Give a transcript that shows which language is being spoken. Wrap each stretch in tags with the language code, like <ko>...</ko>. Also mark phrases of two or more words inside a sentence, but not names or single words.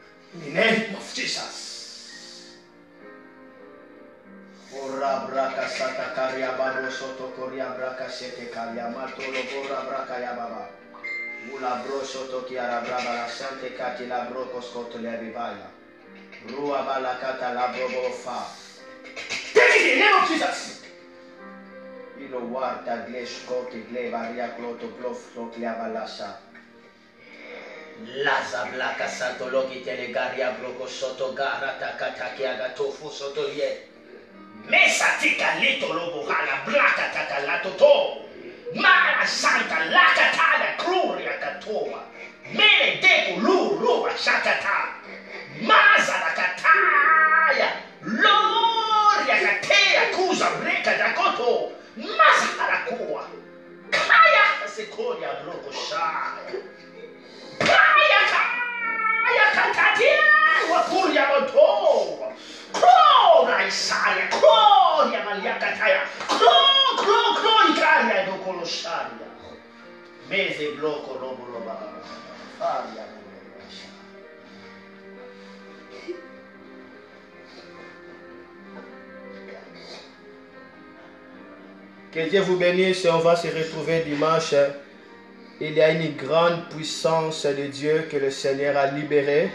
<en>In the name of Jesus. Ora braka sata karia baro soto koria braka sete karia matolo bora braka ya baba. Ula bro soto kiara braba la sante kati la bro koskoto le rivaya. Rua bala kata la bro fa. Take it in the name of Jesus. Ilo warta glesh kote gle baria kloto blof kloklia balasa. Laza blaka santo loki telegaria broko soto gara takataki agatofu soto ye. Mesa tika lito lobo hala blaka takalato to. Mara santa laka tada kruria katoa. Mele deku luru shatata. Maza la kataya. Loria katea kuza breka dakoto. Maza harakoa. Kaya sekoria broko shaya. Kaya katatia wakuria moto. Kro Isaiah, kro ya maliakataya. Kro ikaria do kolosharia. Meze bloko lobo loba. Faria.</en> <fr>Que Dieu vous bénisse et on va se retrouver dimanche. Il y a une grande puissance de Dieu que le Seigneur a libérée.</fr>